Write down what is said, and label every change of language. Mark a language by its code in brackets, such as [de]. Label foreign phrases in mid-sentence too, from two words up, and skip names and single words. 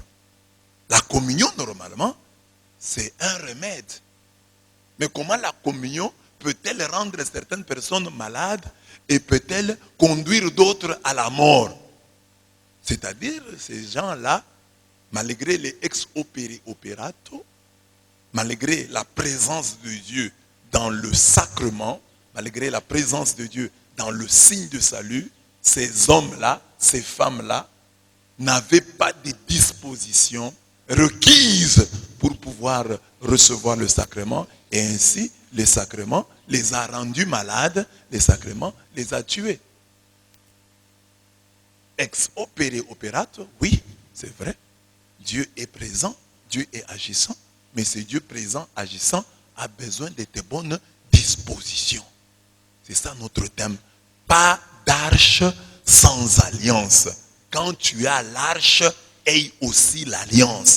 [fr] La communion normalement, c'est un remède. Mais comment la communion peut-elle rendre certaines personnes malades et peut-elle conduire d'autres à la mort? C'est-à-dire, ces gens-là, malgré les [la] ex opere operato, [fr] malgré la présence de Dieu dans le sacrement, malgré la présence de Dieu dans le signe de salut, ces hommes-là ces femmes-là n'avaient pas de dispositions requises pour pouvoir recevoir le sacrement. Et ainsi, le sacrement les a rendus malades, le sacrement les a tués. [la] Ex opere operato, [fr] oui, c'est vrai. Dieu est présent, Dieu est agissant, mais ce Dieu présent, agissant, a besoin de tes bonnes dispositions. C'est ça notre thème. Pas d'arche sans alliance. Quand tu as l'arche, aie aussi l'alliance.